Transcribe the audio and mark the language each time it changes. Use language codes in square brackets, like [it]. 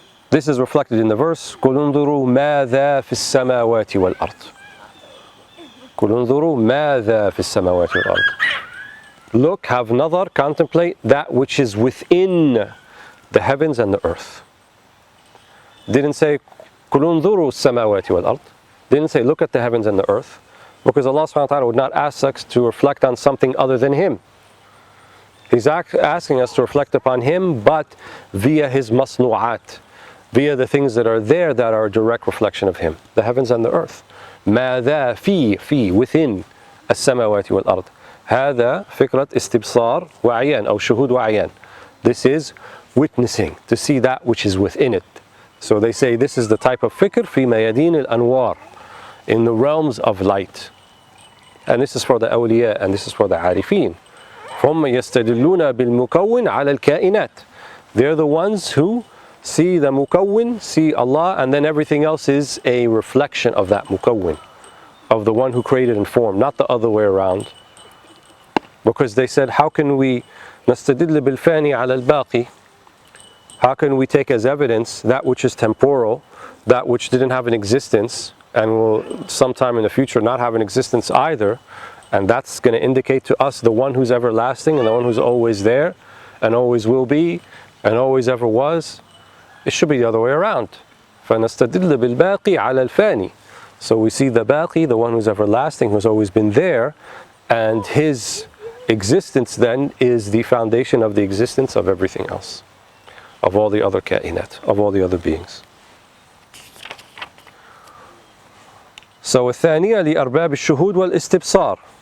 [en] This is reflected in the verse, [ar] قُلْ انظُرُوا مَاذَا فِي السَّمَاوَاتِ وَالْأَرْضِ. قُلْ انظُرُوا مَاذَا فِي السَّمَاوَاتِ وَالْأَرْضِ. [en] Look, have nazar, contemplate that which is within the heavens and the earth. Didn't say [ar] قُلْ انظُرُوا السَّمَاوَاتِ وَالْأَرْضِ. [en] Didn't say look at the heavens and the earth, because Allah subhanahu wa ta'ala would not ask us to reflect on something other than Him. He's asking us to reflect upon Him, but via His masnu'at, via the things that are there that are a direct reflection of Him, the heavens and the earth. [ar] ماذا في [en] within [ar] السماوات والأرض. هذا فكرة استبصار وعيان أو شهود وعيان. [en] This is witnessing, to see that which is within it. So they say this is the type of fikr [ar] في ميادين الأنوار, [en] in the realms of light. And this is for the awliya, and this is for the arifin. [ar] هم يستدلون بالمكون على الكائنات. [en] They're the ones who see the mukawwin, see Allah, and then everything else is a reflection of that mukawwin, of the one who created and formed, not the other way around. Because they said, how can we [ar] نستدل بالفاني على الباقي? [en] How can we take as evidence that which is temporal, that which didn't have an existence, and will sometime in the future not have an existence either, and that's going to indicate to us the one who's everlasting and the one who's always there and always will be and always ever was? It should be the other way around. [ar] فَنَسْتَدِلُّ بِالْبَاقِي عَلَى الْفَانِي. [en] So we see the baqi, the one who's everlasting, who's always been there, and his existence then is the foundation of the existence of everything else, of all the other kainat, of all the other beings. So [ar] الثانية لأرباب الشهود والاستبصار.